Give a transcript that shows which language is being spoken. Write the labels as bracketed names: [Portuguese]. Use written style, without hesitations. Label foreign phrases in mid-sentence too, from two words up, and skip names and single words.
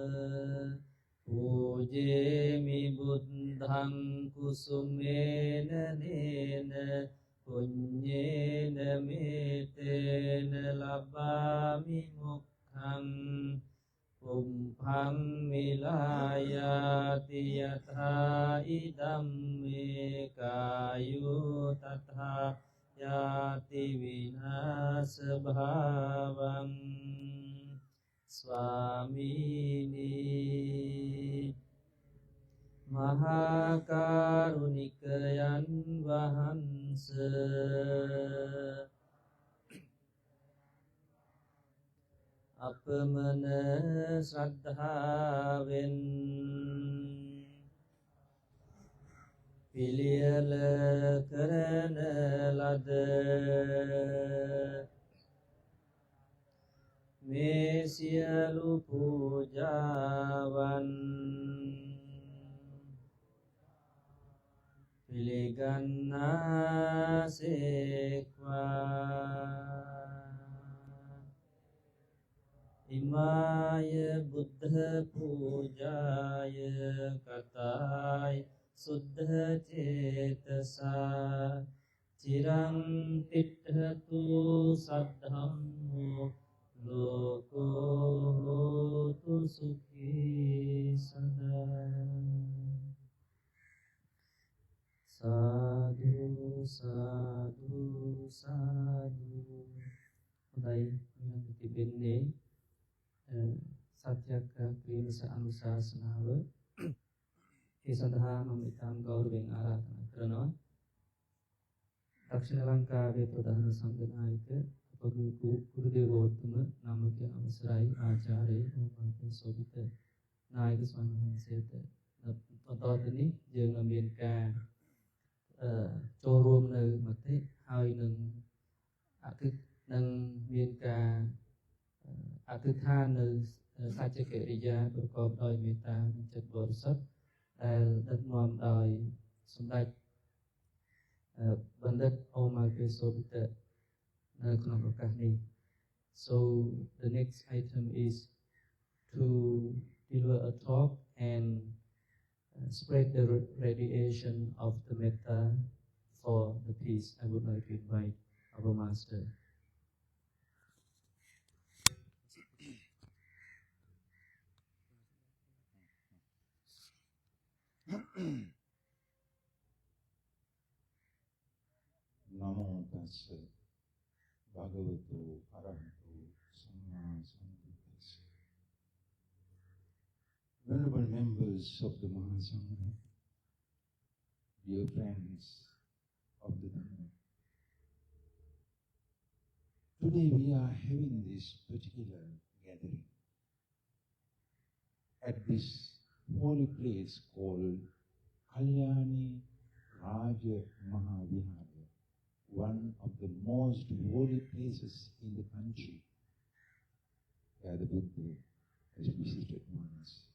[Pali] පූජේමි බුද්ධං කුසුමේන නේන පුඤ්ඤේන මේතේන ලබාමි මොක්ඛං පුම්භං මිලායාති යථා ඉදම්මේ කායෝ තථා යාති විනාශ භාවං [Sinhala] ස්වාමීනි මහා කරුණිකයන් වහන්ස අපමණ ශ්‍රද්ධාවෙන් පිළියෙල කරන ලද මේ සියලු පූජාවන් පිළිගන්නාසේක්වා. [Pali] ඉමාය බුද්ධ පූජාය කතාය සුද්ධ චේතසා චිරං තිට්ඨතු සද්ධම්මෝ ලෝකෝ හෝතු සුඛී සදා. සාදු සාදු සාදු. [Sinhala] හොඳයි, මෙන්න තිබෙන්නේ සත්‍යක ප්‍රේමස අනුශාසනාව ඒ සඳහා මම ඉතාම ගෞරවයෙන් ආරාධනා කරනවා දක්ෂිණ ලංකාවේ ප්‍රධාන සංඝනායක අපගේ ගුරු දේවෝත්තම නාමක අවසරයි ආචාර්ය ඕමන්ත සෝබිත නායක ස්වාමීන් වහන්සේට පතවතුනි [Khmer] យើងនឹងមានការចូលរួមនៅមតិហើយនឹង មានការអធិដ្ឋាននៅសច្ចកិរិយាប្រកបដោយមេត្តានិងចិត្តបរិសុទ្ធដែលដឹកនាំដោយសម្ដេចបណ្ឌិតអូម៉ៅកេសូប៊ីតនៅក្នុងឱកាសនេះ [English] So the next item is to deliver a talk and spread the radiation of the metta for the peace. I would like to invite our master. [Pali] Namo tassa bhagavato arahato samma sambuddhassa. [English] Venerable members of the Mahasangha, dear friends of the Dhamma, today we are having this particular gathering at this holy place called Kalyani Raja Mahavihara, one of the most holy places in the country where the Buddha has visited once.